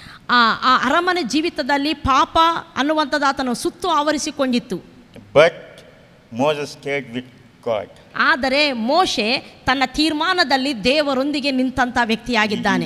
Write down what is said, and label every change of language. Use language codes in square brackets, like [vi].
[kn] ಆ ಅರಮನೆ ಜೀವಿತದಲ್ಲಿ ಪಾಪ ಅನ್ನುವಂಥದ್ದು ಆತನು ಸುತ್ತು ಆವರಿಸಿಕೊಂಡಿತ್ತು. [en] But Moses stayed with God. [kn] ಆದರೆ ಮೋಶೆ ತನ್ನ ತೀರ್ಮಾನದಲ್ಲಿ ದೇವರೊಂದಿಗೆ ನಿಂತಂಥ ವ್ಯಕ್ತಿಯಾಗಿದ್ದಾನೆ.